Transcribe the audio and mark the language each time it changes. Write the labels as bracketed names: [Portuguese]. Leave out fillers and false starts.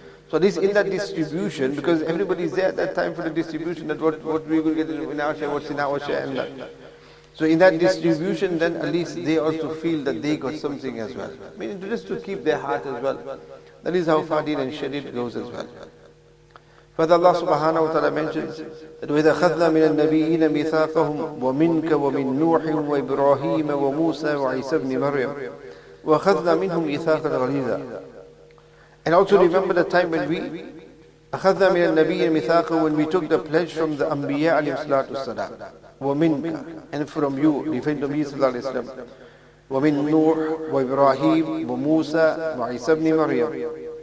[English] So this in that distribution, because everybody is there at that time for the distribution, that what we will get in our share, what's in our share, and that. So in that distribution, then at least they also feel that they got something as well. Meaning just to keep their heart as well. That is how Fadil and Shadid goes as well. Further, Allah subhanahu wa ta'ala mentions that [Arabic] وَإِذَا أَخَذْنَا مِنَ النَّبِيِّينَ مِيثَاقَهُمْ وَمِنْكَ وَمِنْ نُوحٍ وَإِبْرَاهِيمَ وَمُوسَى وَعِيسَى ابْنِ مَرْيَمَ وَأَخَذْنَا مِنْهُمْ مِيثَاقًا غَلِيظًا. [English] And also remember the time when we [Arabic] أَخَذْنَا مِنَ النَّبِيِّينَ مِيثَاقَهُمْ, [English] when we took the pledge from the Anbiya alayhi salatu wassalam. [Arabic] وَمِنْكَ, [English] and from you, referring to Nabi sallallahu alayhi wa sallam. [Arabic] وَمِنْ نُوحٍ وَإِبْرَاهِيمَ وَمُوسَى وَعِيسَى ابْنِ مَرْيَمَ.